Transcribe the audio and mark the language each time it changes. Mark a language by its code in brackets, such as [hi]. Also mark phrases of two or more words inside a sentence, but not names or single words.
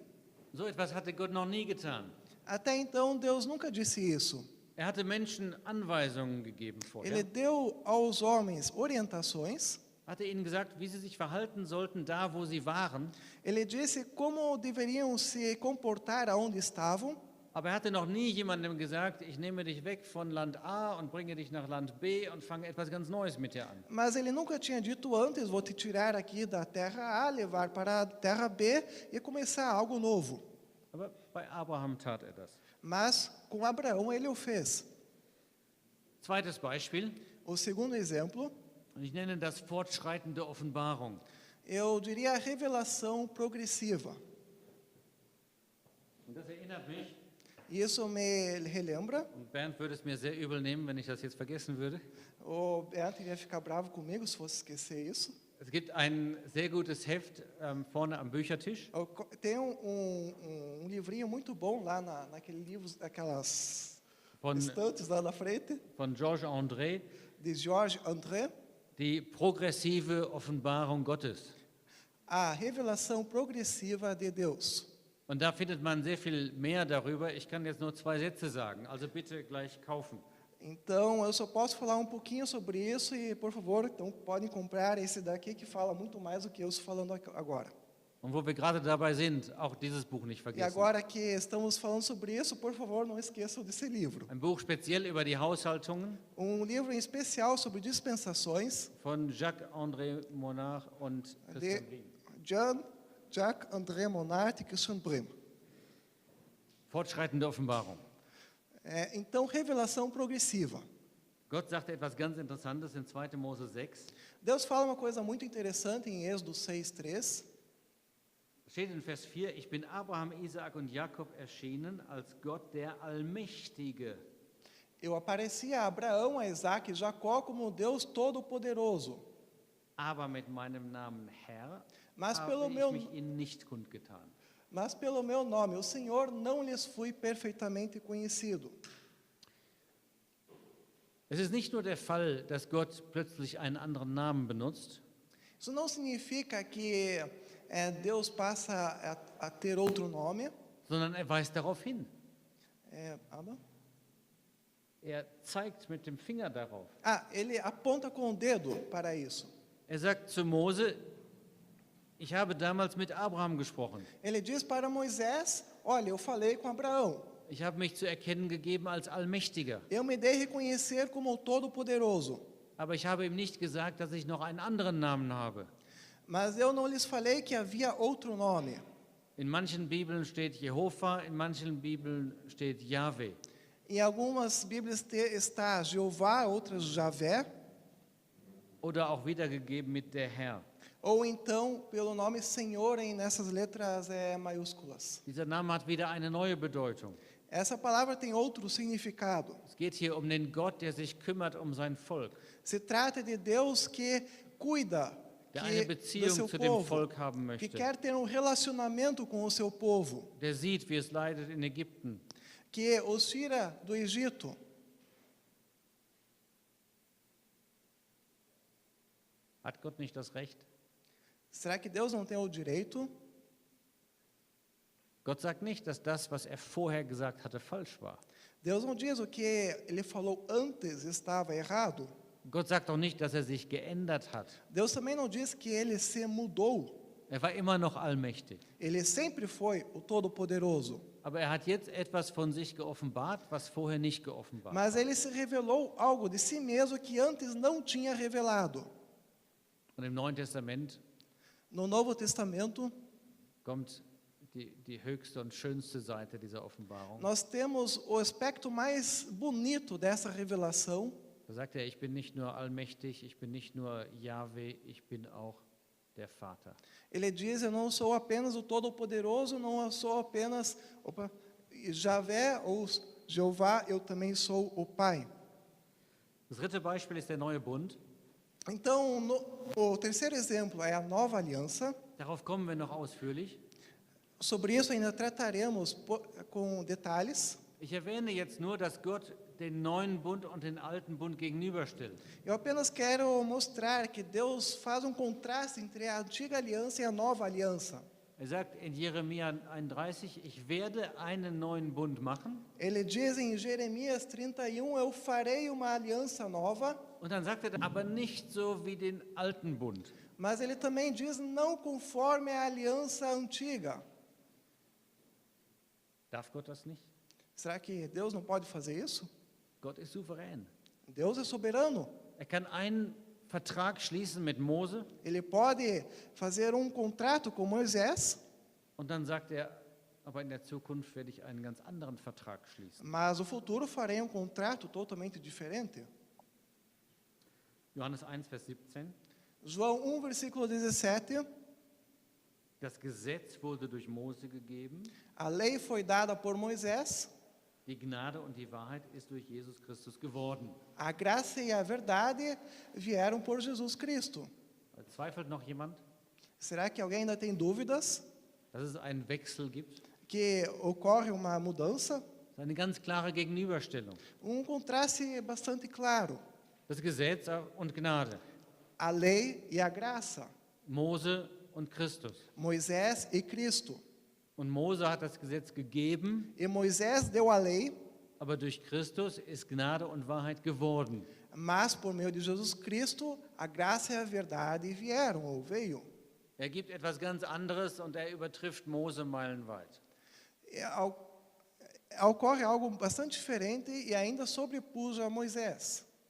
[de] So etwas hatte Gott noch nie getan. [pt] Até então, Deus nunca disse isso. [de] Hatte Menschen Anweisungen gegeben vorher. [pt] Ele deu aos homens orientações. [de] Hatte ihnen gesagt, wie sie sich verhalten sollten, da wo sie waren. [pt] Ele disse como deveriam se comportar aonde estavam. [de] Aber er hatte noch nie jemandem gesagt, ich nehme dich weg von Land A und bringe dich nach Land B und fange etwas ganz Neues mit dir an. [pt] Mas ele nunca tinha dito antes: vou te tirar aqui da terra A, levar para a terra B e começar algo novo. [de] Aber bei Abraham tat er das. [pt] Mas com Abraão ele o fez. [de] Zweites Beispiel, [pt] O segundo exemplo, [de] und ich nenne das fortschreitende Offenbarung. [pt] eu diria a revelação progressiva. [de] Und das erinnert mich, [pt] Isso me relembra. [de] und Bernd würde es mir sehr übel nehmen, wenn ich das jetzt vergessen würde. [pt] O Beto iria ficar bravo comigo se fosse esquecer isso. [de] Es gibt ein sehr gutes Heft vorne am Büchertisch [pt] Tem um livrinho muito bom lá naquele livro, aquelas [de] von, [pt] estantes lá na frente, [de] von Georges André, [pt] de Georges André, [de] die progressive Offenbarung Gottes. [pt] a revelação progressiva de Deus. [de] Und da findet man sehr viel mehr darüber. Ich kann jetzt nur 2 Sätze sagen, also bitte gleich kaufen. [pt] Então, eu só posso falar um pouquinho sobre isso e, por favor, então podem comprar esse daqui que fala muito mais do que eu estou falando agora. [de] Und wo wir gerade dabei sind, auch dieses Buch nicht [pt] E [de] vergessen. [pt] agora que estamos falando sobre isso, por favor, não esqueçam desse livro. [de] Ein Buch speziell über die Haushaltungen [pt] Um livro em especial sobre dispensações [de] von Jacques-André Monard und Christian [pt] de [de] Riem. [pt] Jacques André Monard e Christian Brehm. [de] Fortschreitende Offenbarung. [pt] Então, revelação progressiva. [de] Gott sagte etwas ganz Interessantes in 2. Mose 6. [pt] Deus fala uma coisa muito interessante em Êxodo 6:3. [de] Steht in Vers 4, ich bin Abraham, Isaak und Jakob erschienen als Gott der Allmächtige. [pt] Eu apareci a Abraão, a Isaac e Jacó como Deus Todo-Poderoso. [de] Aber mit meinem Namen Herr [pt] Mas [de] habe [pt] pelo [de] ich [pt] meu [de] mich ihnen nicht kundgetan. [pt] Mas pelo meu nome, o Senhor, não lhes fui perfeitamente conhecido. [de] Es ist nicht nur der Fall, dass Gott plötzlich einen anderen Namen benutzt, [pt] Isso não significa que Deus passa a ter outro nome. [de] sondern er weist darauf hin. Aber? Er zeigt mit dem Finger darauf. [pt] Ele aponta com o dedo para isso. [de] Er sagt zu Mose, ich habe damals mit Abraham gesprochen. [pt] Ele diz para Moisés: olha, eu falei com Abraão, [de] Ich habe mich zu erkennen gegeben als Allmächtiger. [pt] eu me dei a reconhecer como o Todo-Poderoso, [de] Aber ich habe ihm nicht gesagt, dass ich noch einen anderen Namen habe. [pt] mas eu não lhes falei que havia outro nome. [de] In manchen Bibeln steht Jehova, in manchen Bibeln steht Jahwe. [pt] Em algumas Bíblias está Jeová, outras Javé, [de] Oder auch wiedergegeben mit der Herr. [pt] ou então pelo nome Senhor nessas letras maiúsculas. [de] Dieser Name hat wieder eine neue Bedeutung. [pt] Essa palavra tem outro significado. [de] Es geht hier um den Gott, der sich kümmert um sein Volk, [pt] Se trata de Deus que cuida [de] der eine [pt] do [de] Beziehung [pt] seu [de] zu dem [pt] povo, [de] Volk haben [pt] que [de] möchte, [pt] quer ter relacionamento com o seu povo, [de] der sieht, wie es leidet in Ägypten, [pt] que os tira do Egito. [de] Hat Gott nicht das Recht? [pt] Será que Deus não tem o direito? [de] Gott sagt nicht, dass das, was er vorher gesagt hatte, falsch war. [pt] Deus não diz o que ele falou antes estava errado. [de] Gott sagt auch nicht, dass er sich geändert hat. [pt] Deus também não diz que ele se mudou. [de] Er war immer noch allmächtig. [pt] Ele sempre foi o Todo-Poderoso. [de] Aber er hat jetzt etwas von sich geoffenbart, was vorher nicht geoffenbart war. [pt] Mas ele se revelou algo de si mesmo que antes não tinha revelado. [de] Und im Neuen Testament [pt] No Novo Testamento, [de] kommt die höchste und schönste Seite dieser Offenbarung. [pt] nós temos o aspecto mais bonito dessa revelação. [de] Da sagt er, ich bin nicht nur allmächtig, ich bin nicht nur Jahwe, ich bin auch der Vater. [pt] Ele diz: eu não sou apenas o Todo-Poderoso, não sou apenas Javé ou Jeová, eu também sou o Pai. [de] Das dritte Beispiel ist der neue Bund. [pt] Então, o terceiro exemplo é a nova aliança. [de] Darauf kommen wir noch ausführlich. [pt] Sobre isso ainda trataremos com detalhes. [de] Ich erwähne jetzt nur, dass Gott den neuen Bund und den alten Bund gegenüberstellt. [pt] Eu apenas quero mostrar que Deus faz contraste entre a antiga aliança e a nova aliança. [de] Er sagt in Jeremia 31, ich werde einen neuen Bund machen. [pt] Ele diz em Jeremias 31, eu farei uma aliança nova. [de] Und dann sagt er, aber nicht so wie den alten Bund. [pt] Mas ele também diz, não conforme a aliança antiga. [de] Darf Gott das nicht? [pt] Será que Deus não pode fazer isso? [de] Gott ist souverän. [pt] Deus é soberano. [de] Er kann einen Vertrag schließen mit Mose [pt] Ele pode fazer contrato com Moisés, [de] und dann sagt er, aber in der Zukunft werde ich einen ganz anderen Vertrag schließen. [pt] mas no futuro farei contrato totalmente diferente. [de] Johannes 1, Vers 17. [pt] João 1, versículo 17. [de] Das Gesetz wurde durch Mose gegeben, [pt] A lei foi dada por Moisés, [de] die Gnade und die Wahrheit ist durch Jesus Christus geworden. [pt] a graça e a verdade vieram por Jesus Cristo. [de] Zweifelt noch jemand, [pt] Será que alguém ainda tem dúvidas [de] dass es einen Wechsel gibt? [pt] que ocorre uma mudança? [de] Das ist eine ganz klare Gegenüberstellung. [pt] Contraste bastante claro. [de] Das Gesetz und Gnade, [pt] A lei e a graça. [de] Mose und Christus. [pt] Moisés e Cristo. [de] Und Mose hat das Gesetz gegeben, [pt] E Moisés deu a lei, [de] aber durch Christus ist Gnade und Wahrheit geworden. [pt] mas por meio de Jesus Cristo, a graça e a verdade vieram ou veio. [de] Er gibt etwas ganz anderes und er übertrifft Mose meilenweit. [pt] Ocorre algo bastante diferente e ainda sobrepuja Moisés.